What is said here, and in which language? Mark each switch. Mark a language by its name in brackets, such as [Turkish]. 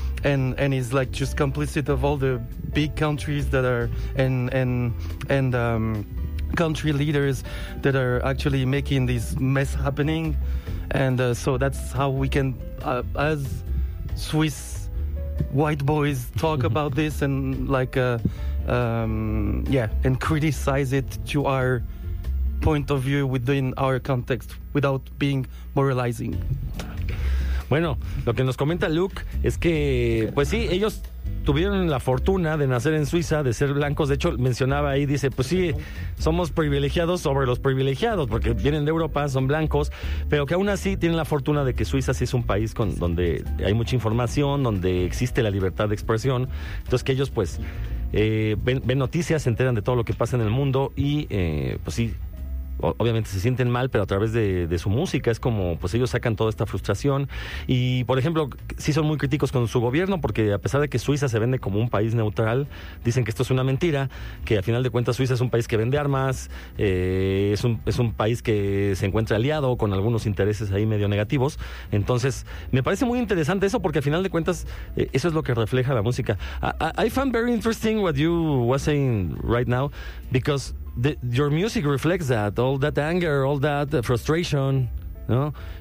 [English] And is like just complicit of all the big countries that are and country leaders that are actually making this mess happening, and so that's how we can as Swiss white boys talk about this and like and criticize it to our point of view within our context without being moralizing. [Spanish] Bueno, lo que nos comenta Luke es que, pues sí, ellos tuvieron la fortuna de nacer en Suiza, de ser blancos. De hecho, mencionaba ahí, dice, pues sí, somos privilegiados sobre los privilegiados, porque vienen de Europa, son blancos, pero que aún así tienen la fortuna de que Suiza sí es un país con, donde hay mucha información, donde existe la libertad de expresión. Entonces, que ellos, pues, ven noticias, se enteran de todo lo que pasa en el mundo y, pues sí, obviamente se sienten mal, pero a través de su música es como, pues ellos sacan toda esta frustración. Y, por ejemplo, sí son muy críticos con su gobierno, porque a pesar de que Suiza se vende como un país neutral, dicen que esto es una mentira, que al final de cuentas Suiza es un país que vende armas, es un país que se encuentra aliado con algunos intereses ahí medio negativos. Entonces, me parece muy interesante eso, porque al final de cuentas eso es lo que refleja la música. [English] I found very interesting what you were saying right now, because your music reflects that, all that anger, all that frustration, no?